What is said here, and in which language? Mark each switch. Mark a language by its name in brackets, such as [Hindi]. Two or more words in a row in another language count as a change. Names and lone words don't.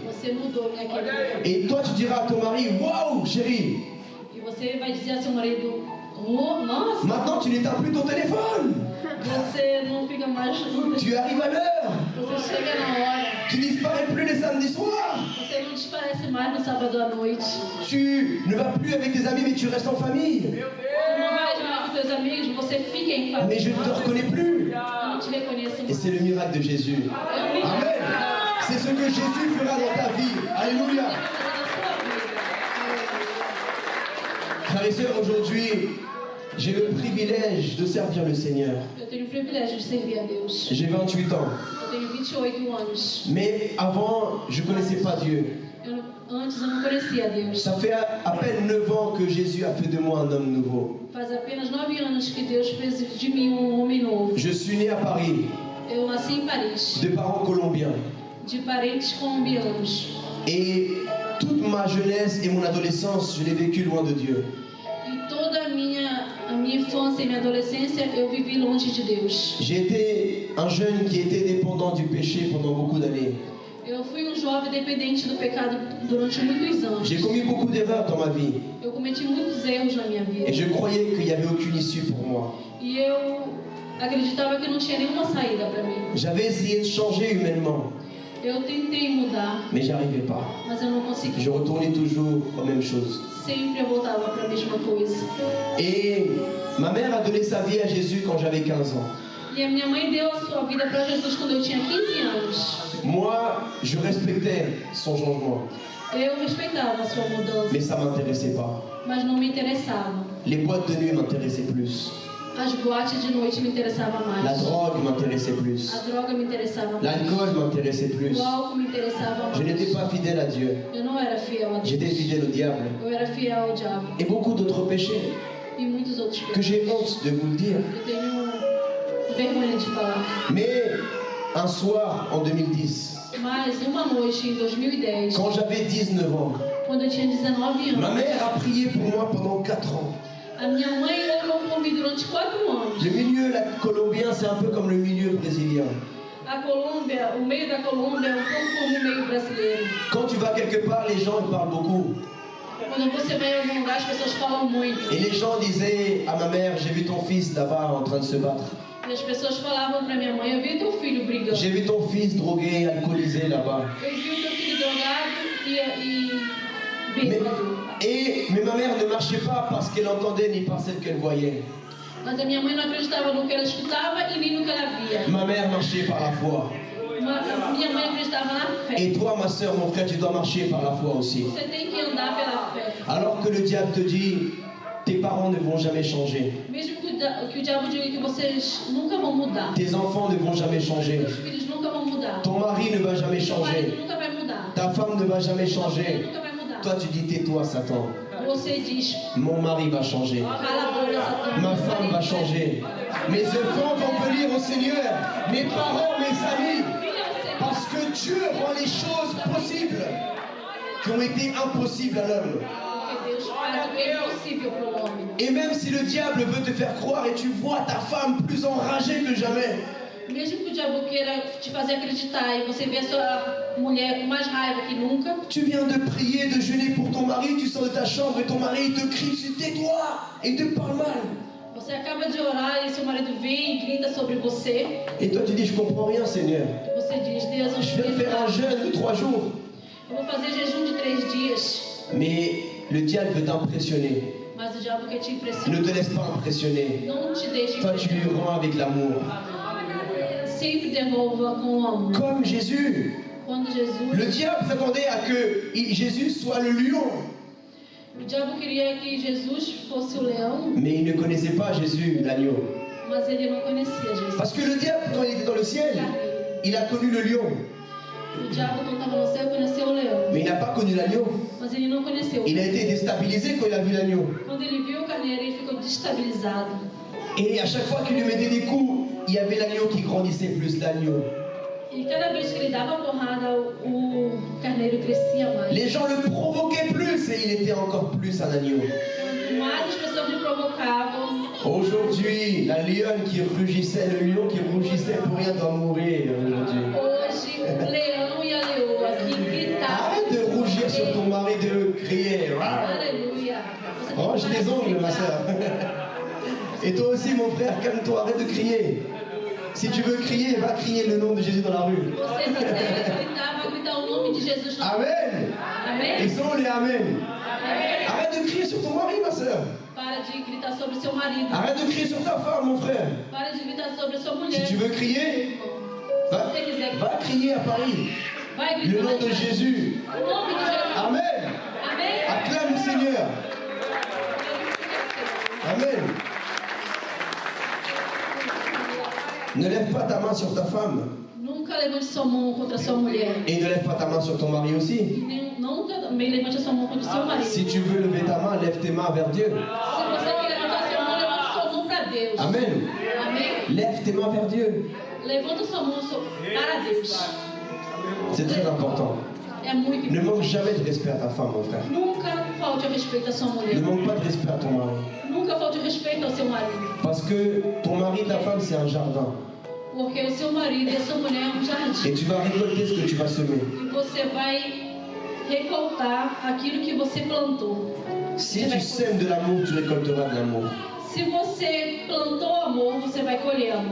[Portuguese] Você mudou, minha querida. [French] Et toi, tu diras à ton mari, waouh, chérie. [Portuguese] E você vai dizer a seu marido, oh, nossa, [French] Maintenant, tu n'éteins plus ton téléphone. [Portuguese] você não fica mais... [French] Tu arrives à l'heure. [Portuguese] Você chega na hora. [French] Tu disparais plus les samedis soirs. [Portuguese] Você não desparece mais no sábado à noite. [French] Tu ne vas plus avec tes amis, mais tu restes en famille. [Portuguese] Você não vai mais com seus amigos, você fica em família. [French] Mais je ne te reconnais plus. [Portuguese] Eu não te reconheço [French] Et [Portuguese] mais. [French] c'est le miracle de Jésus. Amen. C'est ce que Jésus fera dans ta vie. Alléluia. Frères et sœurs, aujourd'hui, j'ai le privilège de servir le Seigneur. [Portuguese] Eu tenho o privilégio de servir a Deus. [French] J'ai 28 ans. [Portuguese] Eu tenho 28 anos. [French] Mais avant, je ne connaissais pas Dieu. [Portuguese] Antes eu não conhecia Deus. [French] Ça fait à peine 9 ans que Jésus a fait de moi un homme nouveau. [Portuguese] Faz apenas 9 anos que Deus fez de mim um homem novo. [French] Je suis né à Paris, [Portuguese] Eu nasci em Paris, [French] de parents colombiens. [Portuguese] de parentes colombianos. [French] Et toute ma jeunesse et mon adolescence, je l'ai vécu loin de Dieu. [Portuguese] E toda a minha infância e minha adolescência eu vivi longe de Deus. [French] J'ai été un jeune qui était dépendant du péché pendant beaucoup d'années. [Portuguese] Eu fui jovem dependente do pecado durante muitos anos. [French] J'ai commis beaucoup d'erreurs dans ma vie. [Portuguese] Eu cometi muitos erros na minha vida. [French] Et je croyais qu'il n'y avait aucune issue pour moi. [Portuguese] E eu acreditava que não tinha nenhuma saída para mim. [French] J'avais essayé de changer humainement, [Portuguese] Eu tentei mudar, [French] mais j'arrivais pas. [Portuguese] mas eu não consegui. [French] Je retournais toujours aux mêmes choses. [Portuguese] Sempre eu voltava para a mesma coisa. [French] Et ma mère a donné sa vie à Jésus quand j'avais 15 ans. [Portuguese] E a minha mãe deu a sua vida para Jesus quando eu tinha 15 anos. [French] Moi, je respectais son changement, [Portuguese] Eu respeitava a sua mudança, [French] mais ça ne m'intéressait pas. [Portuguese] mas não me interessava. [French] Les boîtes de nuit m'intéressaient plus. [Portuguese] As boates de noite me interessavam [French] La [Portuguese] mais. [French] drogue m'intéressait plus. [Portuguese] A droga me interessava mais. [French] L'alcool m'intéressait plus. [Portuguese] O álcool me interessava [French] Je n'étais [Portuguese] mais. [French] pas fidèle à Dieu. [Portuguese] Eu não era fiel a Deus. [French] J'étais fidèle au diable. [Portuguese] Eu era fiel ao diabo. [French] Et beaucoup d'autres péchés [Portuguese] E muitos outros [French] que [Portuguese] pecados. [French] j'ai honte de vous le dire. [Portuguese] Eu tenho vergonha de falar. [French] Mais un soir en 2010, [Portuguese] Mas uma noite em 2010, [French] quand j'avais 19 ans, [Portuguese] quando eu tinha 19 [French] ma [Portuguese] anos, [French] mère a prié pour moi pendant 4 ans. [Portuguese] a minha mãe orou por mim durante 4 anos. [French] Le milieu colombien, c'est un peu comme le milieu brésilien. [Portuguese] A Colômbia, o meio da Colômbia é um pouco como o meio brasileiro. [French] Quand tu vas quelque part, les gens ils parlent beaucoup. [Portuguese] Quando você vai em algum lugar, as pessoas falam muito. [French] Et les gens disaient à ma mère, j'ai vu ton fils là-bas en train de se battre. [Portuguese] E as pessoas falavam pra minha mãe, eu vi teu filho brigando. [French] J'ai vu ton fils drogué, alcoolisé là-bas. [Portuguese] Eu vi o teu filho drogado e bêbado. [French] Mais ma mère ne marchait pas parce qu'elle entendait ni par celle qu'elle voyait. [Portuguese] Mas a minha mãe não acreditava no que ela escutava e nem no que ela via. [French] Ma mère marchait par la foi. [Portuguese] Minha mãe acreditava na fé. [French] Et toi, ma soeur, mon frère, tu dois marcher par la foi aussi. [Portuguese] Você tem que andar pela fé. [French] Alors que le diable te dit, tes parents ne vont jamais changer. [Portuguese] Mesmo que o diabo diga que vocês nunca vão mudar. [French] Tes enfants ne vont jamais changer. [Portuguese] Seus filhos nunca vão mudar. [French] Ton mari ne va jamais [Portuguese] Seu [French] changer. [Portuguese] marido nunca vai mudar. [French] Ta femme ne va jamais [Portuguese] Sua mulher [French] changer. [Portuguese] nunca vai mudar. [French] Toi, tu dis, tais-toi, Satan. [Portuguese] Você diz, [French] Mon mari va changer. [Portuguese] cala a boca, Satã. [French] Ma femme va changer. Mes enfants vont venir au Seigneur. Mes parents, mes amis. Parce que Dieu rend les choses possibles qui ont été impossibles à l'homme. [Portuguese] Porque Deus faz o que é impossível para o homem. [French] Et même si le diable veut te faire croire et tu vois ta femme plus enragée que jamais, [Portuguese] Mesmo que o diabo queira te fazer acreditar e você vê a sua mulher com mais raiva que nunca, [French] tu viens de prier, de jeûner pour ton mari, tu sors de ta chambre et ton mari te crie dessus, tais-toi, et il te parle mal. [Portuguese] você acaba de orar e seu marido vem e grita sobre você, [French] Et toi tu dis, je comprends rien Seigneur. [Portuguese] e você diz, Deus, eu [French] Je vais faire un jeûne de 3 jours. [Portuguese] vou fazer jejum de 3 dias, [French] Mais le diable veut t'impressionner. [Portuguese] mas o diabo quer te [French] Ne [Portuguese] impressionar. [French] te laisse pas impressionner. [Portuguese] Não te deixe [French] Toi tu lui [Portuguese] impressionar. [French] rends avec l'amour. [Portuguese] Sempre devolva com amor. [French] Comme Jésus. [Portuguese] Quando Jesus, [French] Le diable s'attendait à que Jésus soit le lion. [Portuguese] o diabo queria que Jesus fosse o leão, [French] Mais il ne connaissait pas Jésus, l'agneau. [Portuguese] mas ele não conhecia Jesus. [French] Parce que le diable, quand il était dans le ciel, il a connu le lion. [Portuguese] O diabo, quando estava no céu, conheceu o leão, [French] Mais il n'a pas connu l'agneau. [Portuguese] mas ele não conheceu. [French] Il a été déstabilisé quand il a vu l'agneau. [Portuguese] Quando ele viu o carneiro, ele ficou destabilizado. [French] Et à chaque fois qu'il lui mettait des coups, il y avait l'agneau qui grandissait plus, l'agneau. [Portuguese] E cada vez que ele dava porrada, o carneiro crescia mais. [French] Les gens le provoquaient plus et il était encore plus un agneau. [Portuguese] Quanto mais as pessoas me provocavam, [French] Aujourd'hui, la lionne qui rugissait, le lion qui rougissait pour rien doit mourir aujourd'hui. [Portuguese] hoje o leão e a leoa que gritavam. [French] Arrête de rougir sur ton mari, de crier. [Portuguese] Aleluia. Você tem [French] Range [Portuguese] que [French] tes ongles, ma [Portuguese] gritar. [French] soeur. Et toi aussi, mon frère, calme-toi, arrête de crier. Si tu veux crier, va crier le nom de Jésus dans la rue. [Portuguese] Você quiser gritar, vai gritar o nome de Jesus na rua. [French] Amen. [Portuguese] Amém? [French] Et sont les Amen. [Portuguese] Amém? [French] Arrête de crier sur ton mari, ma soeur. [Portuguese] Para de gritar sobre seu marido. [French] Arrête de crier sur ta femme, mon frère. [Portuguese] Para de gritar sobre sua mulher. [French] Si tu veux crier, va, [Portuguese] Se você quiser, [French] va crier à Paris. [Portuguese] vai [French] Le [Portuguese] gritar. [French] nom de Jésus. [Portuguese] O nome de Jesus. [French] Amen. [Portuguese] Amém? [French] Acclame le Seigneur. Amen. Ne lève pas ta main sur ta femme. [Portuguese] Nunca levante sua mão contra sua mulher. [French] Et ne lève pas ta main sur ton mari aussi. [Portuguese] E nunca também levante sua mão contra seu marido. [French] Si tu veux lever ta main, lève tes mains vers Dieu. [Portuguese] Se você quer levantar sua mão, levante sua mão para Deus. [French] Amen. [Portuguese] Amém? [French] Lève tes mains vers Dieu. [Portuguese] Levanta sua mão para Deus. [French] C'est très important. [Portuguese] É muito [French] Ne [Portuguese] importante. [French] manque jamais de respect à ta femme, mon frère. [Portuguese] Nunca falte o respeito à sua [French] Ne [Portuguese] mulher. [French] manque pas de respect à ton mari. [Portuguese] Nunca falte o respeito ao seu marido. [French] Parce que ton mari, ta femme, c'est un jardin. [Portuguese] Porque o seu marido e a sua mulher é um jardim. [French] Et tu vas récolter ce que tu vas semer. [Portuguese] E você vai recoltar aquilo que você plantou. [French] Si tu sèmes de l'amour, tu récolteras de l'amour. [Portuguese] Se você plantou amor, você vai colher amor.